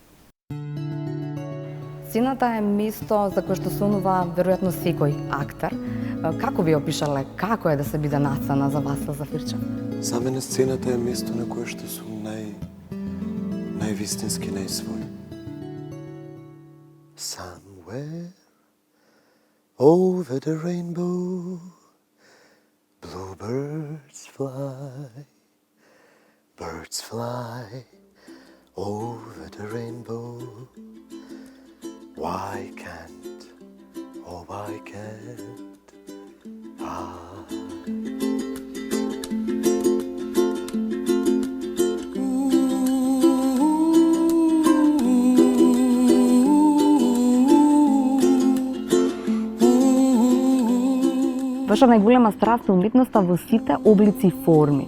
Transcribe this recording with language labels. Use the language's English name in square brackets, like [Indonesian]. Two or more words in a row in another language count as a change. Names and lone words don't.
[Macedonian] Сцената е место за кое што сонува веројатно секој актер. Како би опишале како е да се биде на сцена за Васил Зафирчев? За мене сцената е место на кое што сум највистински, најсвој. [English] Somewhere over the rainbow, bluebirds fly, birds fly over the rainbow. Why can't, oh why can't I? [Macedonian] Ваша најголема страст е уметноста во сите облици и форми.